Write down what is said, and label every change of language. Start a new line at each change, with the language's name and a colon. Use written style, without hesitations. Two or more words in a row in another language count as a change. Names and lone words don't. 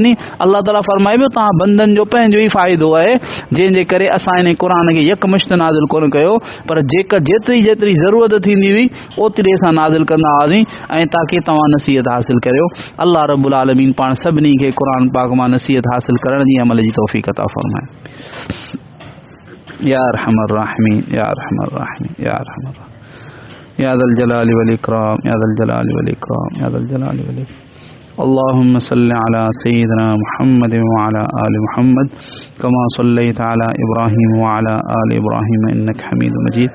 Sindhi: यानी अल्लाह ताला फरमाए पियो तव्हां बंदनि जो पंहिंजो ई फ़ाइदो आहे, जंहिंजे करे असां इन क़ुरान खे यकमुश्त नाज़िल कोन कयो, पर जेतिरी जेतिरी ज़रूरत थींदी हुई ओतिरी असां नाज़िल कंदा हुआसीं ऐं ताकी तव्हां नसीहत हासिल करियो।
Arabic: الله رب العالمين
Sindhi: पाण सभिनी खे क़ुरान पाक मां नसीहत हासिल करण जी अमल जी तौफ़ीक़ अता फ़रमाए।
Arabic: يا أرحم الراحمين يا أرحم الراحمين يا أرحم الراحمين يا ذا الجلال والإكرام يا ذا الجلال والإكرام يا ذا الجلال والإكرام. اللهم صل على سيدنا محمد وعلى آل محمد كما صليت على إبراهيم وعلى آل إبراهيم إنك حميد مجيد.